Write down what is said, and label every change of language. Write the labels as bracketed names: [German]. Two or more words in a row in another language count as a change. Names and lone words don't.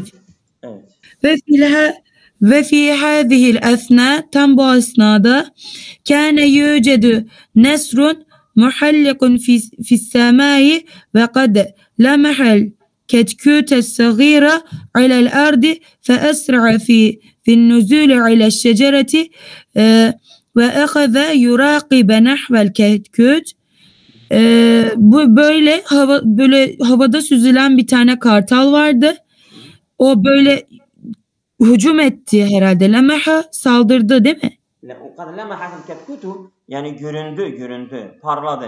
[Arabic] Evet. وفي هذه الأثناء, [Turkish] tam bu esnada [Arabic] كان يوجد نسر محلق في السماء وقد لمح الكتكوت الصغير على الأرض فأسرع في النزول على الشجرة وأخذ يراقب نحو الكتكوت. [Turkish] Bu böyle havada süzülen bir tane kartal vardı. O böyle hücum etti herhalde. Lemeha saldırdı değil mi? Yani göründü, parladı.